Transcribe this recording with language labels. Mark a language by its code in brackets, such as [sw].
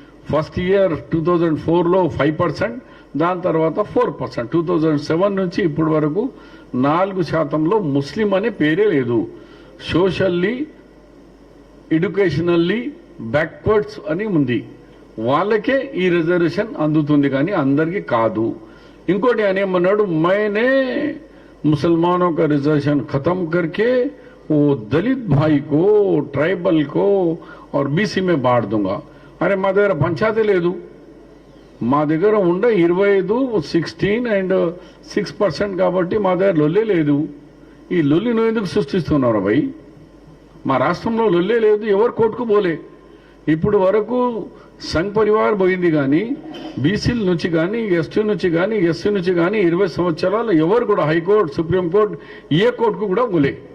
[te] First year 2004లో 5%, దాని తర్వాత 4%. 2007 నుంచి ఇప్పటి వరకు 4% ముస్లిం అనే పేరే లేదు. సోషల్లీ ఎడ్యుకేషనల్లీ బ్యాక్వర్డ్స్ అని ఉంది, వాళ్ళకే ఈ రిజర్వేషన్ అందుతుంది కానీ అందరికీ కాదు. ఇంకోటి ఆయన ఏమన్నాడు, [hi] मैंने मुसलमानों का रिजर्वेशन खत्म करके वो दलित भाई को, ट्राइबल को और बीसी में बांट दूंगा. [te] అరే మా దగ్గర పంచాయతీ లేదు, మా దగ్గర ఉండ 25, 16 and 6% కాబట్టి మా దగ్గర లొల్లే లేదు. ఈ లొల్లి నువ్వు ఎందుకు సృష్టిస్తున్నావు భయ్? మా రాష్ట్రంలో లొల్లే లేదు, ఎవరు కోర్టుకు పోలే. ఇప్పుడు వరకు సంఘ్ పరివార్ పోయింది కానీ బీసీల నుంచి కానీ ఎస్టీ నుంచి కానీ ఎస్సీ నుంచి కానీ 20 సంవత్సరాలు ఎవరు కూడా హైకోర్టు, సుప్రీంకోర్టు, ఏ కోర్టుకు కూడా పోలే.